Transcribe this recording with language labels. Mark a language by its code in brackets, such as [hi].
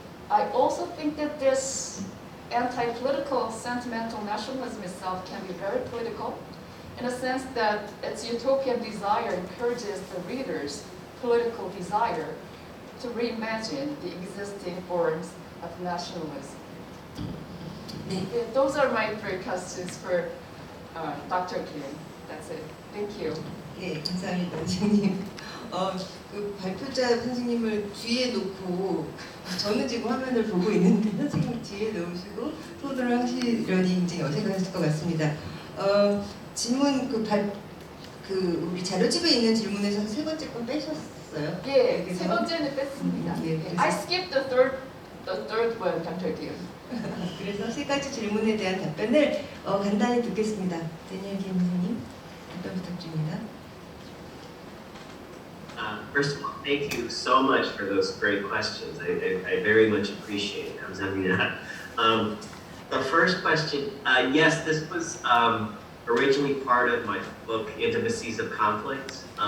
[en] I also think that this anti-political sentimental nationalism itself can be very political in a sense that its utopian desire encourages the reader's political desire to reimagine the existing forms of nationalism. Those are my three questions for Dr. Kim. That's it. Thank you. [ko] 네, 감사합니다, 선생님. 그 발표자 선생님을 뒤에 놓고 저는 지금 화면을 보고 있는데 선생님 뒤에 놓으시고 토론을 하시려니 굉장히 어색하실 것 같습니다. 질문 우리 자료집에 있는 질문에서 세 번째 건 빼셨어요? 예, 세 번째는 뺐습니다. 예, [en] I skipped the third one, Dr. Kim. [ko] 그래서 세 가지 질문에 대한 답변을 간단히 듣겠습니다. 데니얼 김 선생님, 답변 부탁드립니다. [en] First of all, thank you so much for those great questions. I very much appreciate it. [ko] 감사합니다. [en] The first question, yes, this was originally part of my book, Intimacies of Conflict.